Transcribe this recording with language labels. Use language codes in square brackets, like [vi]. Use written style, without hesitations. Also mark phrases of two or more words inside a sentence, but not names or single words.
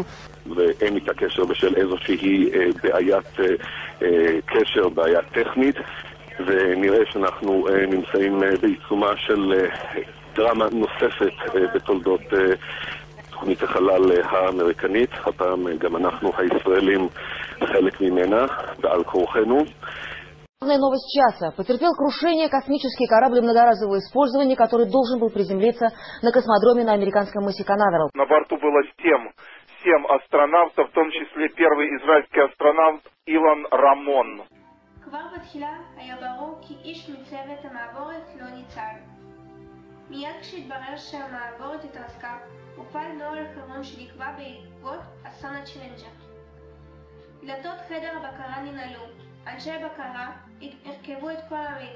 [he] ואין איתה קשר בשל איזושהי בעיית קשר, בעיה טכנית, ונראה שאנחנו נמצאים בעיצומה של דרמה נוספת בתולדות תוכנית החלל האמריקנית. הפעם גם אנחנו הישראלים חלק ממנה ועל כורחנו. [ru] Главная новость часа. Потерпел крушение космический корабль многоразового использования, который должен был приземлиться на космодроме на американском мысе Канаверал. На борту было 7 астронавтов, в том числе первый израильский астронавт Илан Рамон. [he] כבר בתחילה היה ברור כי איש מצוות המעבורת לא ניצל. מיד כשהתברר שהמעבורת התרסקה, הופעל נוהל חירום שנקבע בעקבות אסון הצ'לנג'ר. דלתות חדר הבקרה ננעלו. אנשי בקרה הרכבו את כל המידע.